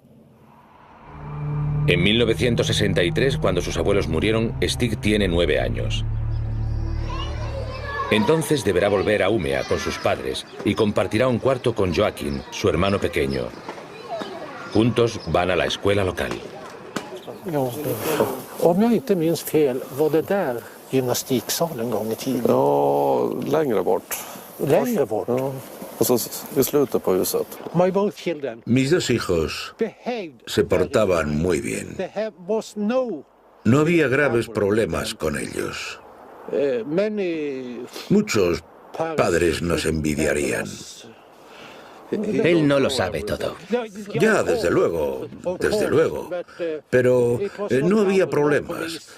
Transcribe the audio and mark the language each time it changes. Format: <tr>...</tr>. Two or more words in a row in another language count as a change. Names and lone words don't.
<es>En 1963, cuando sus abuelos murieron, Stig tiene 9 años. Entonces deberá volver a Umeå con sus padres y compartirá un cuarto con Joakim, su hermano pequeño. Juntos van a la escuela local.</es> <sv>Om jag inte minns fel, var det där gymnastiksalen en gång i tiden? Ja, längre bort. Längre bort? Ja. Alltså, i slutet på huset.</sv> <en>My both children.</en> <es>Mis dos hijos se portaban muy bien. No había graves problemas con ellos. Muchos padres nos envidiarían. Él no lo sabe todo. Ya, desde luego, pero no había problemas.</es>